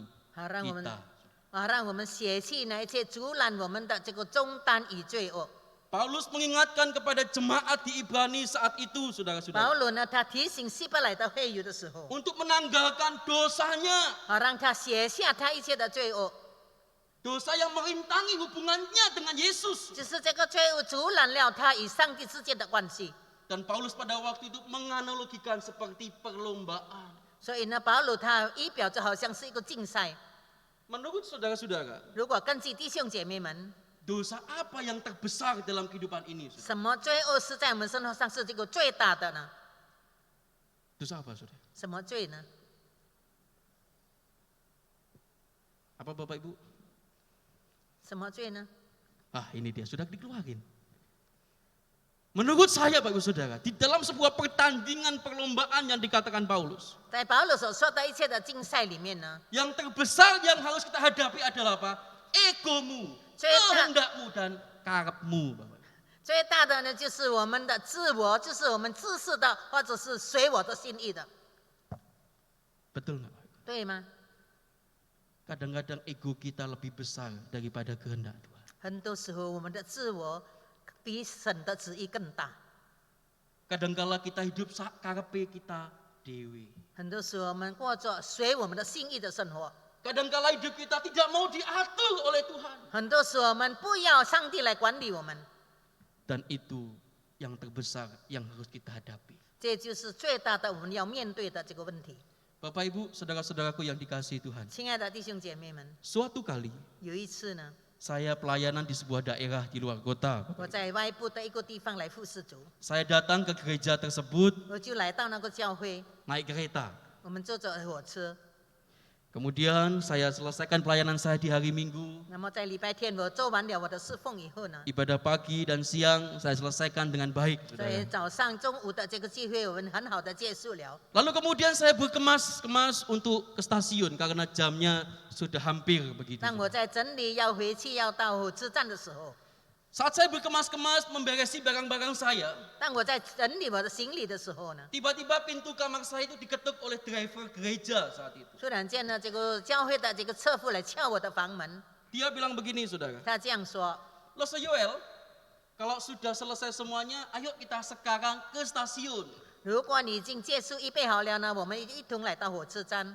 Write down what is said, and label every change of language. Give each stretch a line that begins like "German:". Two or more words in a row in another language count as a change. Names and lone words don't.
Chinese: 好让我们
Indonesian: kita.
Chinese: 让我们舍弃那一切阻拦我们的这个重担与罪恶。
Indonesian: Paulus mengingatkan kepada jemaat di Ibrani saat itu,
Chinese: 保
Indonesian: saudara-saudara,
Chinese: 罗呢，他提醒希伯来的会友的时候，
Indonesian: untuk menanggalkan dosanya,
Chinese: 让他写下他一切的罪恶，
Indonesian: dosa yang merintangi hubungannya dengan Yesus.
Chinese: 就是这个罪恶阻拦了他与上帝之间的关系。
Indonesian: Dan Paulus pada waktu itu menganalogikan seperti perlombaan.
Chinese: 所以呢，保罗他仪表就好像是一个竞赛。
Indonesian: Menurut saudara-saudara,
Chinese: 如果根据弟兄姐妹们，
Indonesian: dosa apa yang terbesar dalam kehidupan ini?
Chinese: 什么罪恶是在我们生活上是这个最大的呢？
Indonesian: Dosa apa, saudara?
Chinese: 什么罪呢？
Indonesian: Apa Bapak Ibu?
Chinese: 什么罪呢？
Indonesian: Ah, ini dia sudah dikeluarin. Menurut saya, Bapak Ibu Saudara, di dalam sebuah pertandingan perlombaan yang dikatakan Paulus,
Chinese: 在保罗所说的一切的竞赛里面呢，
Indonesian: yang terbesar yang harus kita hadapi adalah apa? Egomu, kehendakmu dan karepmu, Bapak.
Chinese: 最大的呢就是我们的自我，就是我们自私的或者是随我的心意的，
Indonesian: Betul nggak, Bapak Ibu?
Chinese: 对吗？
Indonesian: Kadang-kadang ego kita lebih besar daripada kehendak Tuhan.
Chinese: 很多时候我们的自我比神的旨意更大，
Indonesian: Kadangkala kita hidup
Javanese: sak karepe
Indonesian: kita dewe.
Chinese: 很多时候我们过着随我们的心意的生活，
Indonesian: Kadangkala hidup kita tidak mau diatur oleh Tuhan.
Chinese: 很多时候我们不要上帝来管理我们，
Indonesian: Dan itu yang terbesar yang harus kita hadapi.
Chinese: 这就是最大的我们要面对的这个问题。
Indonesian: Bapak Ibu, saudara-saudaraku yang dikasihi Tuhan.
Chinese: 亲爱的弟兄姐妹们，
Indonesian: Suatu kali
Chinese: 有一次呢，
Indonesian: saya pelayanan di sebuah daerah di luar kota.
Chinese: 我在外部的一个地方来服侍主，
Indonesian: Saya datang ke gereja tersebut
Chinese: 我就来到那个教会，
Indonesian: naik kereta.
Chinese: 我们坐着火车。
Indonesian: Kemudian saya selesaikan pelayanan saya di hari Minggu.
Chinese: 那么在礼拜天我做完了我的侍奉以后呢，
Indonesian: Ibadah pagi dan siang saya selesaikan dengan baik.
Chinese: 所以
Indonesian: Saudara.
Chinese: 早上、中午的这个聚会我们很好的结束了。
Indonesian: Lalu kemudian saya berkemas-kemas untuk ke stasiun karena jamnya sudah hampir begitu.
Chinese: 当我在整理要回去要到火车站的时候，
Indonesian: Saat saya berkemas-kemas memberesi barang-barang saya,
Chinese: 当我在整理我的行李的时候呢，
Indonesian: tiba-tiba pintu kamar saya itu diketuk oleh driver gereja saat itu.
Chinese: 突然间呢，这个教会的这个车夫来敲我的房门，
Indonesian: Dia bilang begini, saudara.
Chinese: 他这样说
Indonesian: Losa Yoel, kalau sudah selesai semuanya, ayo kita sekarang ke stasiun.：“
Chinese: 如果你已经结束预备好了呢，我们一同来到火车站。